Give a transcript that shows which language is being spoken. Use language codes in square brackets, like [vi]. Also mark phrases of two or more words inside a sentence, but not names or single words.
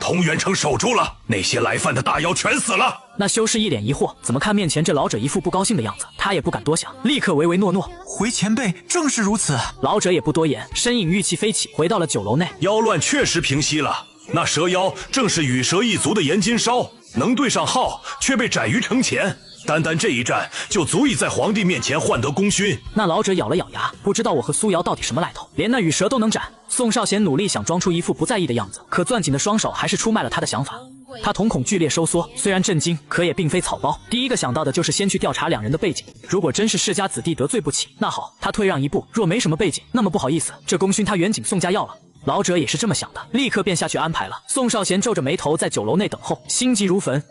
[zh] 同源城守住了，那些來犯的大妖全死了。那修士一臉疑惑，怎麼看面前這老者一副不高興的樣子，他也不敢多想，立刻唯唯諾諾。回前輩，正是如此。老者也不多言，身影玉气飛起，回到了酒楼內。妖亂確實平息了，那蛇妖正是羽蛇一族的嚴金燒，能對上號，卻被斬於城前。單單這一戰，就足以在皇帝面前換得功勳。那老者咬了咬牙，不知道我和蘇瑤到底什麼來頭，連那羽蛇都能斬。宋少賢努力想裝出一副不在意的樣子，可攥緊的雙手還是出賣了他的想法。他瞳孔剧烈收縮，雖然震驚，可也並非草包。第一個想到的就是先去調查兩人的背景，如果真是世家子弟得罪不起，那好，他退讓一步；若沒什麼背景，那麼不好意思，這功勳他遠景宋家要了。老者也是這麼想的，立刻便下去安排了。宋少賢皺着眉頭在酒樓內等候，心急如焚。